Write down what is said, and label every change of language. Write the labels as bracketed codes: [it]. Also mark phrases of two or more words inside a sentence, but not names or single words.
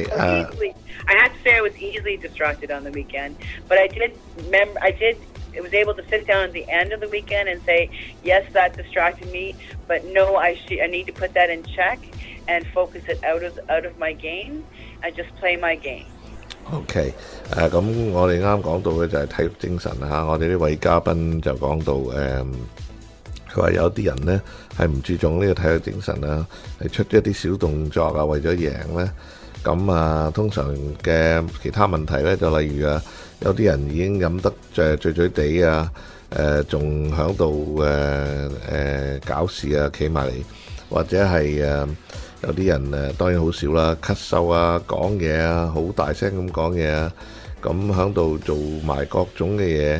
[en] I have to say I was easily distracted on the weekend, but I was able to sit down at the end of the weekend and say, yes, that distracted me, but no, I need to put that in check and focus it out of my game and just play my game. [yue] OK， 咁我哋啱講到嘅就係體育精神嚇，我哋呢位嘉賓就講到佢話有啲人呢係唔注重呢個體育精神啊，係出一啲小動作啊，為咗贏呢。咁通常嘅其他問題呢，就例如有啲人已經飲得醉醉地啊，仲喺度搞事啊，企埋嚟，或者係有啲人當然好少啦，咳嗽啊，講嘢啊，好大聲咁講嘢啊，咁喺度做埋各種嘅嘢。